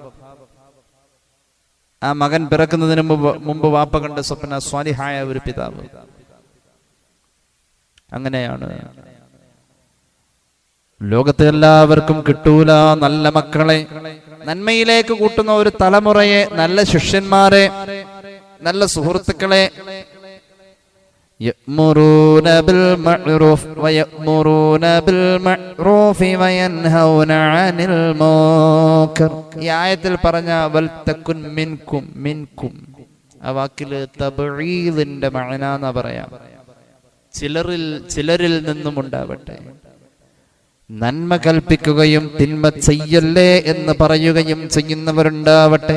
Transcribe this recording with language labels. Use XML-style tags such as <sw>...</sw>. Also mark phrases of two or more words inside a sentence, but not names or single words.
<ml>ആ മകൻ പിറക്കുന്നതിന് മുമ്പ് വാപ്പ കണ്ട സ്വപ്ന സ്വാലിഹായ ഒരു പിതാവ്. അങ്ങനെയാണ് ലോകത്ത് എല്ലാവർക്കും കിട്ടൂല നല്ല മക്കളെ, നന്മയിലേക്ക് കൂട്ടുന്ന ഒരു തലമുറയെ, നല്ല ശിഷ്യന്മാരെ, നല്ല സുഹൃത്തുക്കളെ.</ml> <ar>يأمرون بالمعروف ويأمرون بالمعروف وينهون عن المنكر.</ar> <ml>ഈ ആയത്തിൽ പറഞ്ഞ</ml> <ar>ولتكن منكم,</ar> <ml>മിൻകും ആ വാക്കിൽ തബ്ഈദിന്റെ മഅന എന്ന് പറയാം. ചിലരിൽ നിന്നും ഉണ്ടാവട്ടെ. നന്മ കൽപ്പിക്കുകയും തിന്മ ചെയ്യല്ലേ എന്ന് പറയുകയും ചെയ്യുന്നവരുണ്ടാവട്ടെ.</ml>